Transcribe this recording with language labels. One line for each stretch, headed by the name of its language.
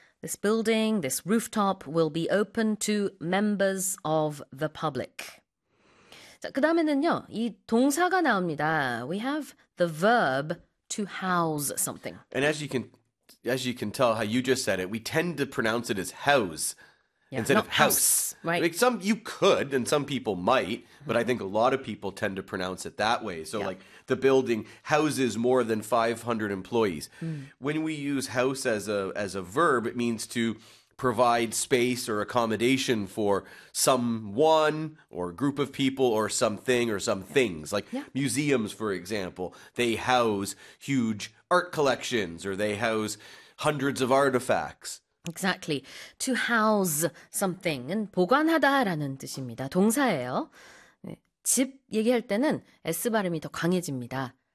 English: This building, this rooftop will be open to members of the public.
Korean: 자, 그 다음에는요, 이 동사가 나옵니다.
English: We have the verb to house something. And as you can tell, how you just said it, we tend to pronounce it as house. Yeah, instead not of house. Right. Like some you could and some people might, but I think a lot of people tend to pronounce it that way. So yeah. like the building houses more than 500 employees. When we use house as a verb, it means to provide space or accommodation for someone or group of people or something or some things. Like museums, for example, they house huge art collections or they house hundreds of artifacts. Exactly. To house something.
Korean: 보관하다라는 뜻입니다. 동사예요. 집 얘기할 때는 S 발음이 더 강해집니다.